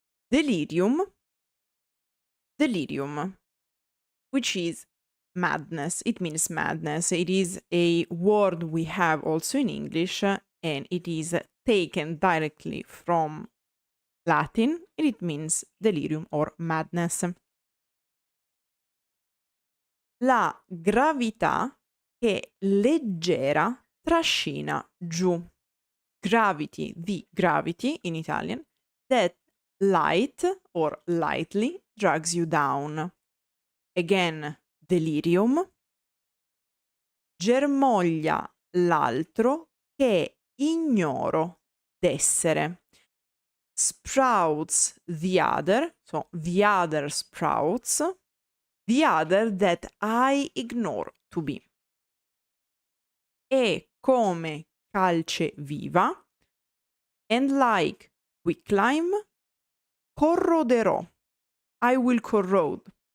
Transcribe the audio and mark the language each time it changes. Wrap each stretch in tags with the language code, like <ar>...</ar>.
<en>Delirium. Delirium, which is madness. It means madness. It is a word we have also in English, and it is taken directly from Latin, and it means delirium or madness.</en> <it>La gravità che leggera trascina giù.</it> <en>Gravity, the gravity in Italian, that light or lightly drags you down. Again, delirium.</en> <it>Germoglia l'altro che ignoro d'essere.</it> <en>Sprouts the other, so the other sprouts, the other that I ignore to be.</en> <it>E come calce viva,</it> <en>and like quicklime,</en> <it>corroderò,</it> <en>I will corrode.</en>